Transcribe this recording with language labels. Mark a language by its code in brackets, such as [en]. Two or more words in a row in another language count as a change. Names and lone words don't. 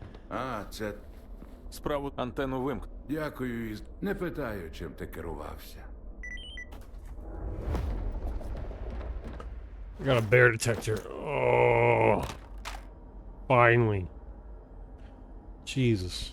[uk] А, це Справу антенну вимк. дякую. Не питаю, чим ти керувався. [en] I got a bear detector. Oh, finally. Jesus.